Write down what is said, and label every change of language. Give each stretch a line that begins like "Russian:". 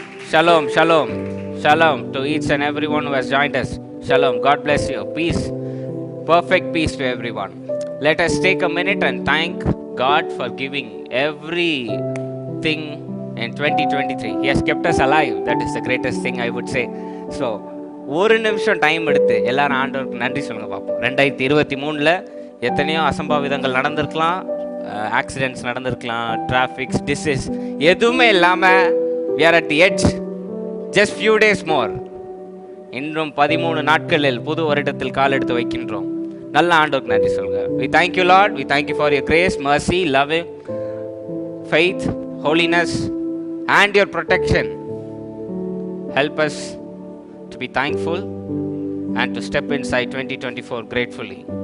English: Shalom, shalom, shalom to each and everyone who has joined us. Shalom. God bless you. Peace. Perfect peace to everyone. Let us take a minute and thank God for giving everything in 2023. He has kept us alive. That is the greatest thing I would say.
Tamil: So, ஒரு நிமிஷம் time எடுத்து எல்லாரும் ஆண்டவருக்கு நன்றி சொல்லுங்க பார்ப்போம். 2023ல் எத்தனையோ அசம்பாவிதங்கள் நடந்திருக்கலாம், ஆக்சிடென்ட்ஸ் நடந்திருக்கலாம், டிராஃபிக்ஸ், டிசீஸ் எதுவுமே இல்லாமல்
English: we are at the edge. Just few days more.
Tamil: இன்னும் 13 நாட்களில் புது வருடத்தில் கால் எடுத்து வைக்கின்றோம். நல்ல ஆண்டவருக்கு நன்றி சொல்லுங்க.
English: We thank you Lord. We thank you for your grace, mercy, love, faith, holiness and your protection. Help us to be thankful and to step inside 2024 gratefully.